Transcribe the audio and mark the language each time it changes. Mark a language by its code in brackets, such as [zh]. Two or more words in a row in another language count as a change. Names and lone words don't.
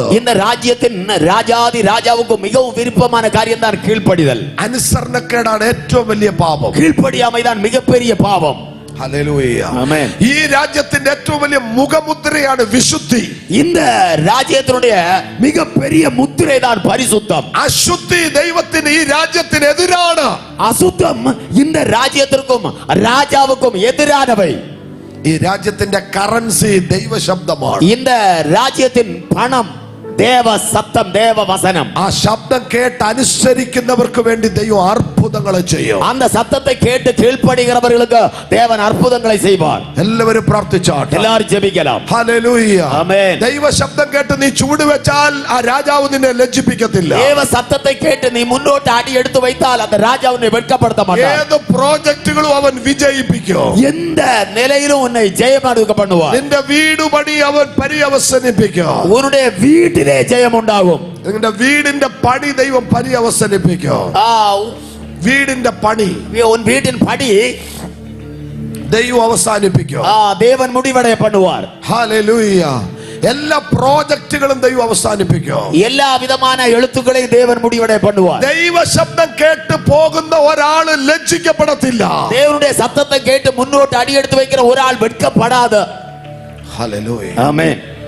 [ta] இந்த ராஜ்யத்தின் ராஜாதி ராஜாவுக்கு மிகவும் விருப்பமான காரியம் தான் கீழ்ப்படிதல். [ml] അനുസരണക്കേടാണ് ഏറ്റവും വലിയ പാപം. [ta] கீழ்ப்படியாமை தான் மிகப்பெரிய பாவம். [ml] ഹല്ലേലൂയ, [ta] ஆமென். [ml] ഈ രാജ്യത്തിന്റെ ഏറ്റവും വലിയ മുഖമുദ്രയാണ് വിശുദ്ധി. [ta] இந்த ராஜ்யத்தினுடைய மிகப்பெரிய முத்திரை தான் பரிசுத்தம். [ml] അശുദ്ധി ദൈവത്തിന് ഈ രാജ്യത്തിന് എതിരാണ്. [ta] அசுத்தம் இந்த ராஜ்யத்திற்கும் ராஜாவுக்கும் எதிரானவை. [ml] ഈ രാജ്യത്തിന്റെ കറൻസി ദൈവശബ്ദമാണ്. [ta] இந்த ராஜ்யத்தின் பணம் தேவ சத்தம், தேவ வசனம். [ml] ആ ശബ്ദം കേട്ട് അനുസരിക്കുന്നവർക്ക് വേണ്ടി ദൈവം അത്ഭുതങ്ങളെ ചെയ്യും. [ta] அந்த சத்தத்தை கேட்டு கீழ்ப்படுகிறவர்களுக்கு தேவன் அற்புதங்களை செய்வார். [ml] എല്ലാവരും പ്രാർത്ഥിച്ചാട്ടെ. [ta] எல்லாரும் ஜெபிக்கலாம். [ml] ഹല്ലേലൂയ, ആമേൻ. ദൈവ ശബ്ദം കേട്ട് നീ ചൂട് വെച്ചാൽ ആ രാജാവ് നിന്നെ ലജ്ജിപ്പിക്കത്തില്ല. [ta] தேவ சத்தத்தை கேட்டு நீ முன்னோட்டு அடி எடுத்து வைத்தால் அந்த ராஜா உன்னை வெட்கப்படுத்த மாட்டார். [ml] ഏത് പ്രോജക്റ്റുകളും അവൻ വിജയിപ്പിക്കും. [ta] எந்த நிலையிலும் உன்னை ஜெயமெடுக்க பண்ணுவார். [ml] നിന്റെ വീട് പണി അവൻ പര്യവസാനിപ്പിക്കും. [ta] உன்னுடைய வீட்டிலே ஜெயம் உண்டாகும். [ml] നിന്റെ വീടിന്റെ പണി ദൈവം പര്യവസാനിപ്പിക്കും. വീടിന്റെ പണി [ta] உன் வீட்டின் படி [ml] ദൈവം അവസാനിപ്പിക്കും. [ta] தேவன் முடிவடைய பண்ணுவார். [ml] ഹല്ലേലൂയ, എല്ലാ പ്രോജക്റ്റുകളും ദൈവം അവസാനിപ്പിക്കും. [ta] எல்லா விதமான எழுத்துக்களையும் தேவன் முடிவடைய பண்ணுவார். [ml] ദൈവ ശബ്ദം കേട്ട് പോകുന്ന ഒരാള് ലജ്ജിക്കപ്പെടത്തില്ല. [ta] தேவனுடைய சத்தத்தை கேட்டு முன்னோட்டு அடி எடுத்து வைக்கிற ஒரு ஆள் வெட்கப்படாத. [ml] ഹല്ലേലൂയ, [ta] ஆமென்.